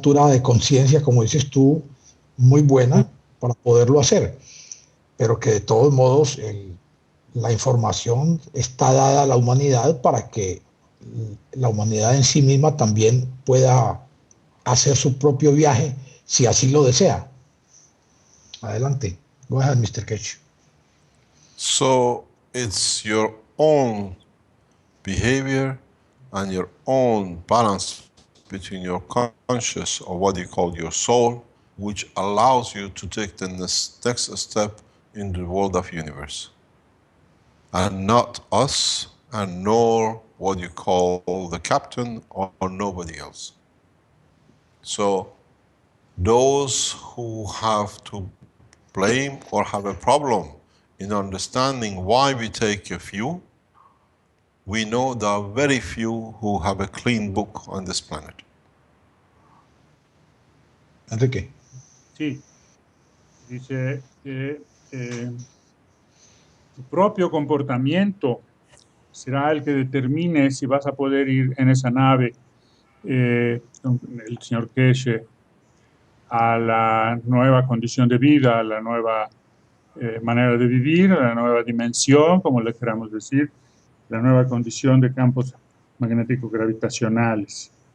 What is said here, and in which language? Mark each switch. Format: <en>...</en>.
<es>de conciencia, como dices tú, muy buena para poderlo hacer, pero que de todos modos la información está dada a la humanidad para que la humanidad en sí misma también pueda hacer su propio viaje si así lo desea. Adelante.</es> <en>Go ahead, Mr. Keshe. So it's your own behavior and your own balance between your conscious, or what you call your soul, which allows you to take the next step in the world of universe. And not us, and nor what you call the captain, or nobody else. So those who have to blame or have a problem in understanding why we take a few, we know there are very few who have a clean book on this planet. Enrique.</en> <es>Sí, dice que tu propio comportamiento será el que determine si vas a poder ir en esa nave, el señor Keshe, a la nueva condición de vida, a la nueva manera de vivir, a la nueva dimensión, como le queramos decir, la nueva condición de campos magnéticos gravitacionales.</es>